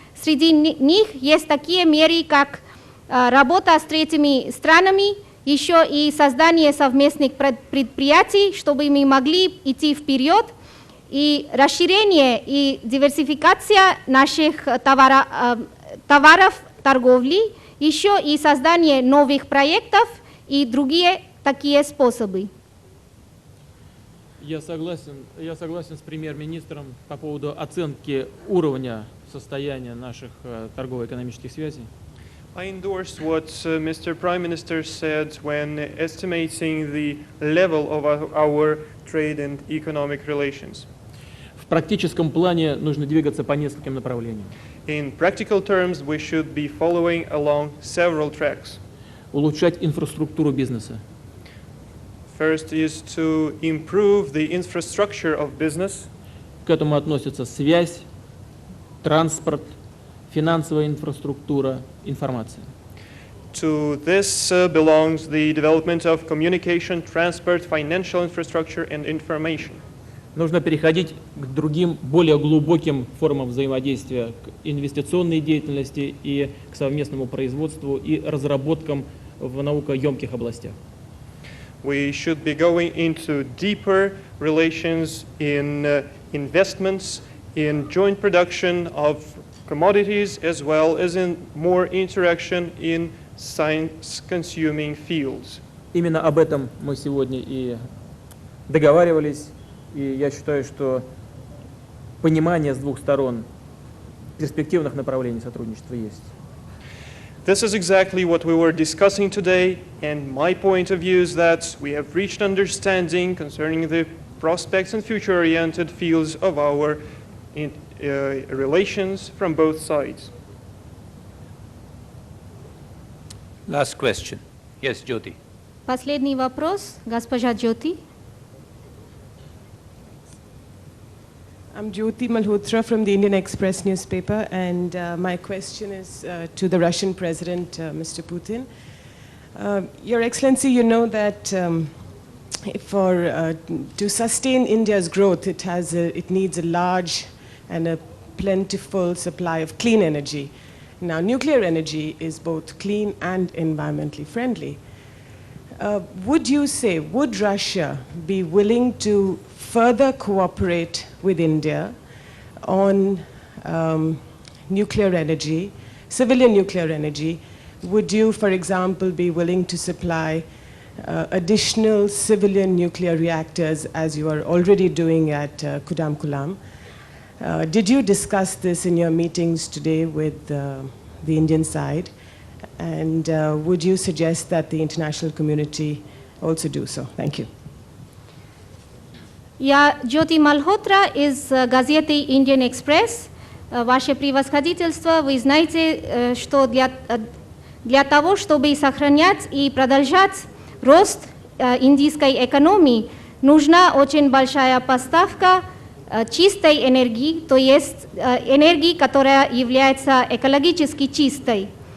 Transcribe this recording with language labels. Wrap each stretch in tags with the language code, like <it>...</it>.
<ru>Среди них есть такие меры, как работа с третьими странами, еще и создание совместных предприятий, чтобы мы могли идти вперед, и расширение и диверсификация наших товаров торговли, еще и создание новых проектов и другие такие способы. Я согласен с премьер-министром по поводу оценки уровня состояния наших торгово-экономических связей.</ru> <en>I endorse what Mr. Prime Minister said when estimating the level of our trade and economic relations.</en> <ru>В практическом плане нужно двигаться по нескольким направлениям.</ru> <en>In practical terms, we should be following along several tracks.</en> <ru>Улучшать инфраструктуру бизнеса.</ru> <en>First is to improve the infrastructure of business.</en> <ru>К этому относятся связь, транспорт, финансовая инфраструктура, информация.</ru> <en>To this belongs the development of communication, transport, financial infrastructure and information.</en> <ru>Нужно переходить к другим, более глубоким формам взаимодействия, к инвестиционной деятельности и к совместному производству и разработкам в наукоемких областях.</ru> <en>We should be going into deeper relations in investments, in joint production of commodities, as well as in more interaction in science-consuming fields.</en> <ru>Именно об этом мы сегодня и договаривались, и я считаю, что понимание с двух сторон перспективных направлений сотрудничества есть.</ru> <en>This is exactly what we were discussing today, and my point of view is that we have reached understanding concerning the prospects and future-oriented fields of our relations from both sides. Last question. Yes, Jyoti.</en> <ru>Последний вопрос, госпожа Jyoti.</ru> <en>I'm Jyoti Malhotra from the Indian Express newspaper, and my question is to the Russian President, Mr. Putin. Your Excellency, you know that to sustain India's growth, it needs a large and a plentiful supply of clean energy. Now, nuclear energy is both clean and environmentally friendly. Would Russia be willing to further cooperate with India on nuclear energy, civilian nuclear energy? Would you, for example, be willing to supply additional civilian nuclear reactors as you are already doing at Kudamkulam? Did you discuss this in your meetings today with the Indian side? And would you suggest that the international community also do so? Thank you.</en> <ru>Я Джоти Малхотра из газеты Indian Express. Ваше превосходительство, вы знаете, что для того, чтобы сохранять и продолжать рост индийской экономии, нужна очень большая поставка чистой энергии, то есть энергии, которая является экологически чистой.</ru>